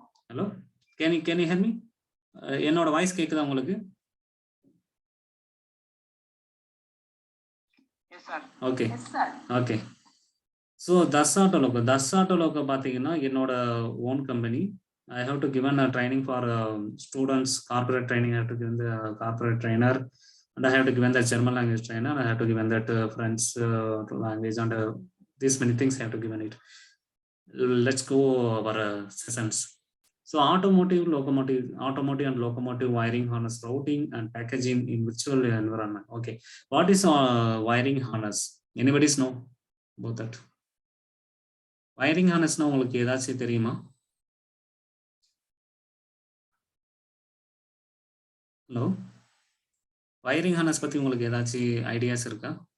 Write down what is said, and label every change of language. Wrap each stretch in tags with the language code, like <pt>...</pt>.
<en>Hello, can you hear me?</en> <ta>என்னோட voice கேட்குதா உங்களுக்கு? ஓகே ஓகே, ஸோ தஸ் ஆட்டோலோகோ பார்த்தீங்கன்னா என்னோட own company.</ta> <en>I have to given a training for students, corporate training. I have to given the corporate trainer, and I have to given the German language trainer. I have to given that French language, and these many things I have to given it. Let's go our sessions. So automotive and locomotive wiring harness routing and packaging in virtual environment. Okay, what is wiring harness? Anybody know about that?</en> <ta>Wiring harness na உங்களுக்கு ஏதாச்சும் தெரியுமா? Hello, wiring harness பத்தி உங்களுக்கு ஏதாச்சும் ideas இருக்கா?</ta>